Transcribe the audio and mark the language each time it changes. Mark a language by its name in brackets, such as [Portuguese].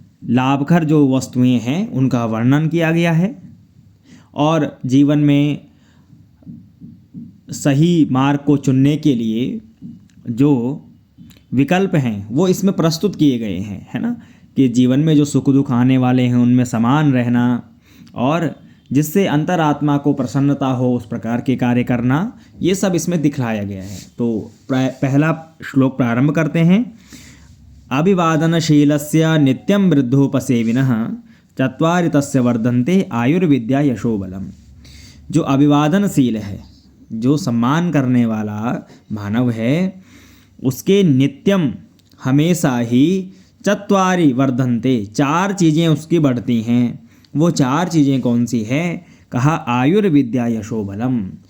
[Hindi] लाभकर जो वस्तुएं हैं उनका वर्णन किया गया है, और जीवन में सही मार्ग को चुनने के लिए जो विकल्प हैं वो इसमें प्रस्तुत किए गए हैं, है ना, कि जीवन में जो सुख दुख आने वाले हैं उनमें समान रहना और जिससे अंतरात्मा को प्रसन्नता हो उस प्रकार के कार्य करना, ये सब इसमें दिखलाया गया है। तो पहला श्लोक प्रारंभ करते हैं। [Sanskrit] अभिवादनशीलस्य नित्यं वृद्धोपसेविनः चत्वारि तस्य वर्धन्ते आयुर्विद्या यशोबलम। [Hindi] जो अभिवादनशील है, जो सम्मान करने वाला मानव है, उसके नित्यम हमेशा ही [Sanskrit] चत्वारि वर्धन्ते, [Hindi] 4 चीज़ें उसकी बढ़ती हैं। वो 4 चीज़ें कौन सी हैं? कहा [Sanskrit] आयुर्विद्या यशोबलम।